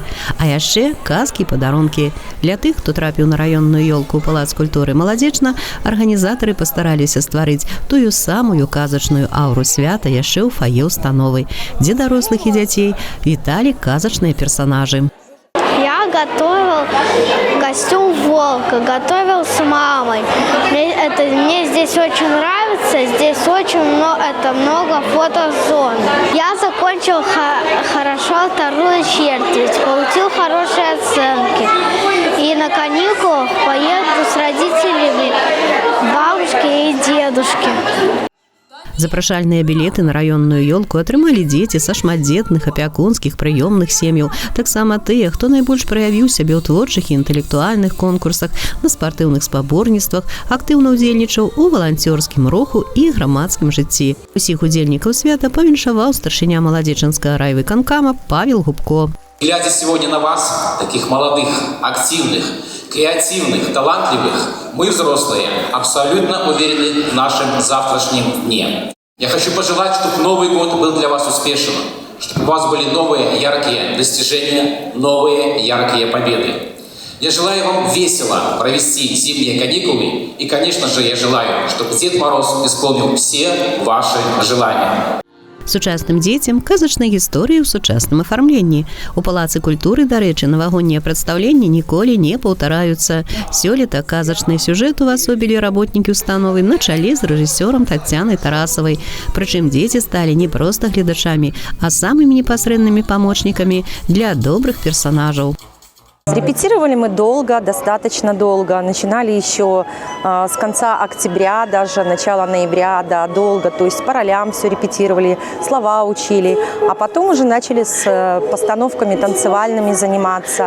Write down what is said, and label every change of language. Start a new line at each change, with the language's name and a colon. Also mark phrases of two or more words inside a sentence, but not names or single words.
Belarusian: А яшчэ казкі і падарункі. Для тых, хто трапіў на раённую ёлку ў Палац культуры «Маладзечна», арганізатары пастараліся стварыць тую самую казачную аўру свята яшчэ ў фае установы, дзе дарослых і дзяцей віталі казачныя персонажы.
Russian: Я готовил костюм волка, готовил с мамой. Мне здесь очень нравится, здесь очень много фотозон. Я закончил хорошо вторую четверть, получил хорошие оценки. И на каникулах поеду с родителями бабушки и дедушки.
Belarusian: Запрашальныя білеты на раённую ёлку атрымалі дзеці са шматдзетных, апякунскіх, прыёмных сем'яў, таксама тыя, хто найбольш праявіў сябе ў творчых і інтэлектуальных конкурсах, на спартыўных спаборніцтвах, актыўна ўдзельнічаў у валанцёрскім руху і грамадскім жыцці. Усіх удзельнікаў свята павіншаваў старшыня Маладзечанскага райвыканкама Павел Губко.
Russian: Глядя сегодня на вас, таких молодых, активных, креативных, талантливых, мы, взрослые, абсолютно уверены в нашем завтрашнем дне. Я хочу пожелать, чтобы Новый год был для вас успешным, чтобы у вас были новые яркие достижения, новые яркие победы. Я желаю вам весело провести зимние каникулы и, конечно же, я желаю, чтобы Дед Мороз исполнил все ваши желания.
Belarusian: Сучасным дзецям казачныя гісторыі ў сучасным афармленні. У Палацы культуры, дарэчы, навагоднія прадстаўленні ніколі не паўтараюцца. Сёлета казачны сюжэт увасобілі работнікі установы на чале з рэжысёрам Таццянай Тарасавай. Прычым дзеці сталі не проста гледачамі, а самымі непасрэднымі памочнікамі для добрых персонажаў.
Russian: Репетировали мы долго, достаточно долго. Начинали еще с конца октября, даже начала ноября, да, долго. То есть по ролям все репетировали, слова учили. А потом уже начали с постановками танцевальными заниматься.